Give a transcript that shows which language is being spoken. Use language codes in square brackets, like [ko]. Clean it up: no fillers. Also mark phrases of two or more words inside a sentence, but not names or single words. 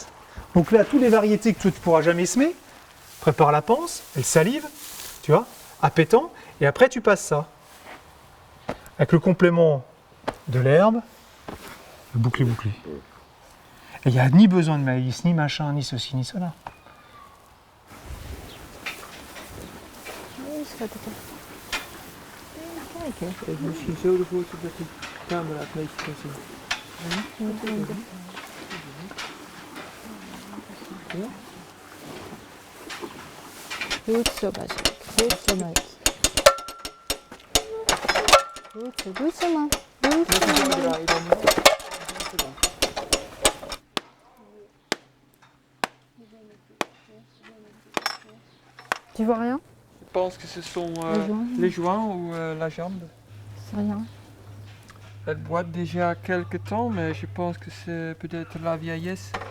[fr] Donc là, toutes les variétés que tu ne pourras jamais semer. Prépare la panse, elle salive, tu vois, appétant. Et après, tu passes ça. Avec le complément de l'herbe, le bouclé-bouclé. Et il n'y a ni besoin de maïs, ni machin, ni ceci, ni cela. [nl] Misschien zo ervoor dat de camera het meeste kan zien. Goed zo, Basil. Goed zo, Mike. Goed zo, man. Goed zo, man. [fr] Tu vois rien? Je pense que ce sont les joints ou la jambe. C'est rien. Elle boite déjà quelques temps, mais je pense que c'est peut-être la vieillesse.